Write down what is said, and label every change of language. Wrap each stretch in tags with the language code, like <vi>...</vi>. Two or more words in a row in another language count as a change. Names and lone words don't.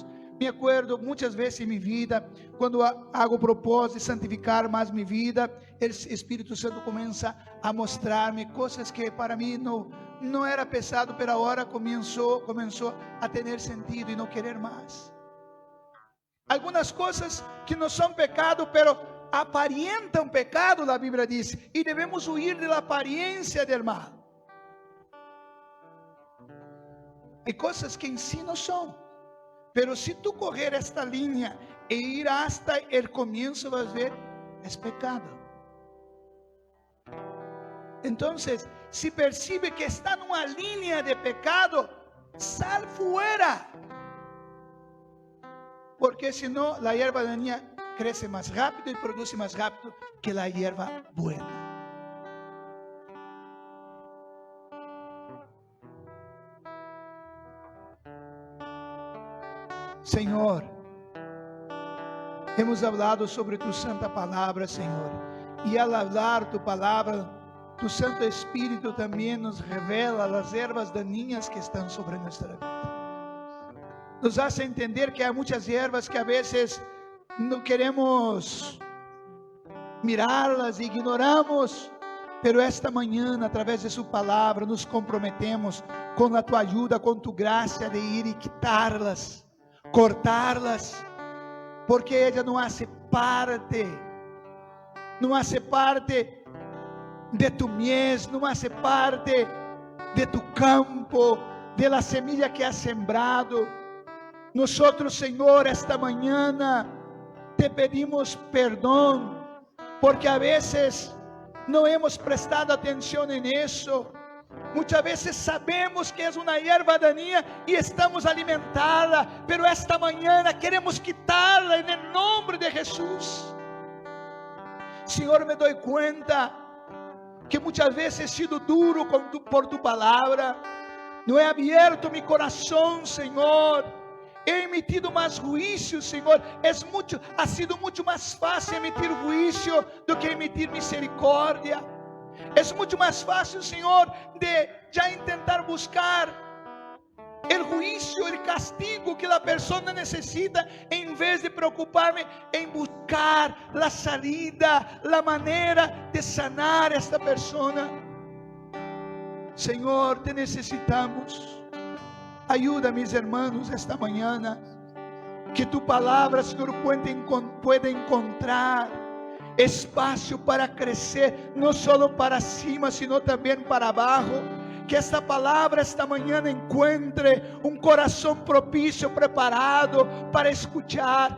<es>Me acuerdo</es> <pt>muitas vezes em minha vida, quando hago o propósito de santificar mais minha vida, o Espírito Santo começa a mostrar-me coisas que para mim não era pesado, pero agora começou a ter sentido e não querer mais. Algumas coisas que não são pecado, pero aparentam pecado, a Bíblia diz, e devemos huir da aparência do mal. Há coisas que em si não são.</pt> <es>Pero si tú correr esta línea e ir hasta el comienzo, vas a ver, es pecado. Entonces, si percibe que está en una línea de pecado, sal fuera. Porque si no, la hierba dañina crece más rápido y produce más rápido que la hierba buena.</es> <pt>Senhor,</pt> <es>hemos hablado sobre tu santa</es> <pt>palavra, Senhor, e</pt> <es>al hablar tu</es> <pt>palavra, tu Santo Espírito também nos revela as ervas daninhas que estão sobre nossa vida.</pt> <es>nos hace entender que hay muchas hierbas que a veces no queremos mirarlas, ignoramos, pero esta</es> <pt>manhã, através</pt> <es>de su palavra, nos comprometemos</es> <pt>com a tua ajuda, com</pt> <es>tu graça, de ir e quitarlas, cortarlas, porque ella não hace parte de tu mies, não hace parte de tu campo, de la semilla que has sembrado. Nosotros,</es> <pt>Senhor, esta manhã</pt> <es>te pedimos</es> <pt>perdão, porque</pt> <es>a veces</es> <pt>não</pt> <es>hemos prestado</es> <pt>atenção em isso. Muitas vezes sabemos que é uma erva daninha e estamos alimentada, pero esta manhã queremos quitarla em nome de Jesus. Senhor, me dou conta que muitas vezes</pt> <es>he sido</es> <pt>duro por tu palavra, não</pt> <es>he abierto mi</es> <pt>coração, Senhor.</pt> <es>He emitido</es> <pt>mais juízo, Senhor.</pt> <es>Ha sido</es> <pt>muito mais fácil emitir juízo do que emitir misericórdia. É muito mais fácil, Senhor, de já tentar buscar o juízo, o castigo que a pessoa necessita, em vez de preocupar-me em buscar a salida, a maneira de sanar esta pessoa. Senhor, te necessitamos. Ajuda,</pt> <es>mis hermanos,</es> <pt>esta manhã, que tu palavra, Senhor, pueda encontrar espaço para crescer, não só para cima, sino também para abaixo. Que esta palavra esta manhã encontre um coração propício, preparado para escuchar.</pt>